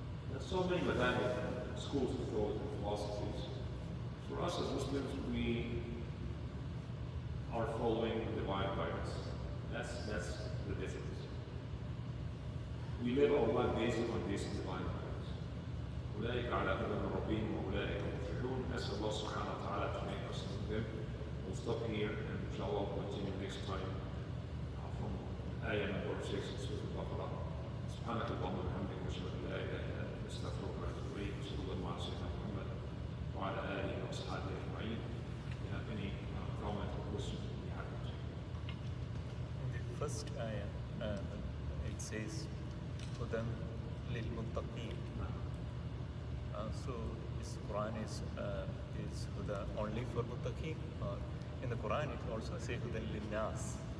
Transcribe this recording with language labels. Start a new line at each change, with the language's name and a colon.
English: There's so many schools of thought and philosophies. For us as Muslims, we are following divine guidance. That's the difference. We live our life based on this divine guidance.
Arabic: أولئك على هدى من ربهم وأولئك هم المفلحون.
English: Ask Allah subhanahu wa ta'ala to make us among them. We'll stop here and inshallah we'll continue next time from ayah number 6 in Surah al-Baqara.
Arabic: سبحانك اللهم وبحمدك أشهد أن لا إله إلا أنت أستغفرك وأتوب إليك. صلى الله على سيدنا محمد وعلى آله وأصحابه أجمعين.
English: If you have any comment or question, we'll be happy to. In the first ayah, it says,
Arabic: هُدًى لِلْمُتَّقِينَ.
English: So this Quran is Huda only for Muttaqin, or in the Quran it also says Huda lin-nas.